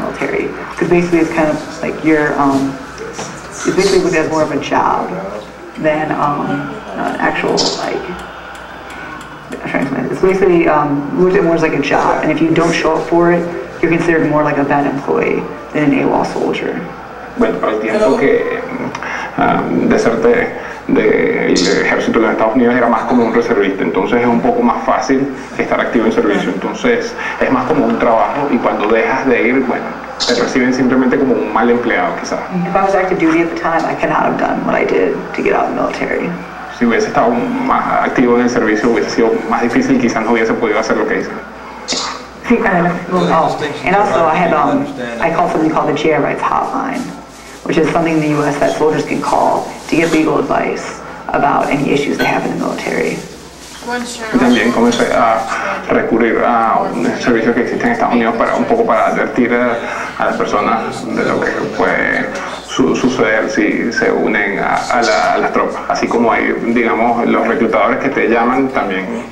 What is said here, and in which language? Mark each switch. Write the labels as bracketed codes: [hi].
[en] military because basically it's kind of like it's basically looked at more of a job than an actual I'm trying to explain it. It's basically looked at more as like a job, and if you don't show up for it, you're considered more like a bad employee than an AWOL soldier. [es] Bueno, para el tiempo que deserté del ejército de los Estados Unidos era más como un reservista, entonces es un poco más fácil estar activo en servicio, entonces es más como un trabajo y cuando dejas de ir, bueno, te reciben simplemente como un mal empleado quizás. [en] If I was active duty at the time, I could not have done what I did to get out of the military. [es] Si hubiese estado más activo en el servicio hubiese sido más difícil, quizás no hubiese podido hacer lo que hice. [en] Sí, and also I called something called the GI Rights Hotline, which is something in the U.S. that soldiers can call to get legal advice about any issues they have in the military. [es] Y también comencé a recurrir a un servicio que existe en Estados Unidos para advertir a las personas de lo que puede suceder si se unen a las tropas. Así como hay, digamos, los reclutadores que te llaman también.